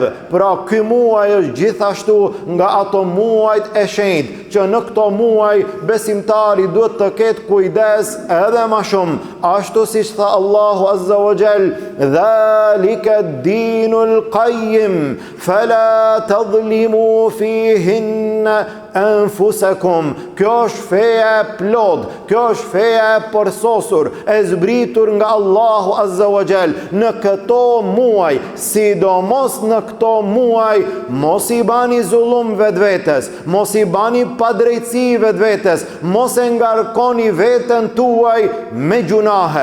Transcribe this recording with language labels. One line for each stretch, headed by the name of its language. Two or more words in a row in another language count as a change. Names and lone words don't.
Albanian: Pra ky muaj është gjithashtu nga ato muajt e shenjtë që në këto muaj besimtari duhet të ketë kujdes edhe më shumë. Ashtu siç tha Allahu
Arabic: عز وجل: "ذلك الدين القيم، فلا تظلموا فيهن أنفسكم."
Albanian: Kjo është feja e plot, kjo është feja e përsosur, e zbritur nga Allahu
Arabic: عز وجل.
Albanian: Në këto muaj, sidomos në këto muaj, mos I bani zullum vetvetes, mos I bani padrejtësi vetvetes, mos e ngarkoni veten tuaj me gjunahe.